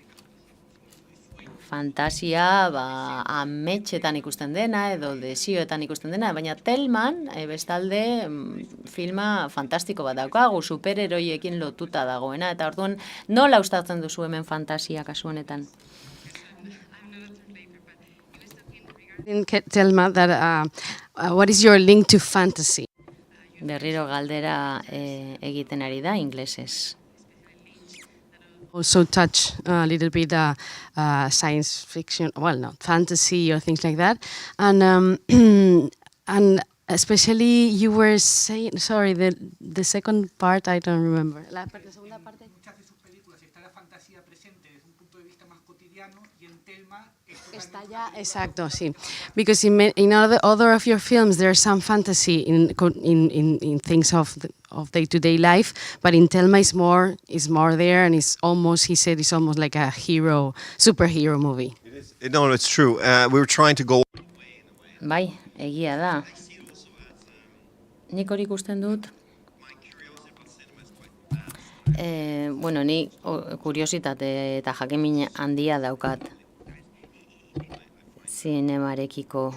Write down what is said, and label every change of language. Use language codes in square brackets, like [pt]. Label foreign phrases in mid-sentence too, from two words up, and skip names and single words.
[eu] Fantasia ametxetan ikusten dena edo desioetan ikusten dena, baina Telman bestalde filma fantastiko bat daukagu, superheroiekin lotuta dagoena, eta orduan nola uztartzen duzu hemen fantasia kasu honetan? [en] Telma, that what is your link to fantasy? [eu] Berriro galdera egiten ari da inglesez. [en] Also touch a little bit science fiction, well, not fantasy or things like that, and especially you were saying, sorry, the second part I don't remember. [es] La segunda parte. Muchas de sus películas está la fantasía presente desde un punto de vista más cotidiano y en Telma está ya, exacto, sí. [en] Because in other of your films there's some fantasy in things of day-to-day life, but in Telma is more there, and it's almost, he said, it's almost like a superhero movie. No, it's true. We were trying to go. [eu] Bai, egia da. Nik hori ikusten dut. Ni kuriositate eta jakemin handia daukat zinemarekiko.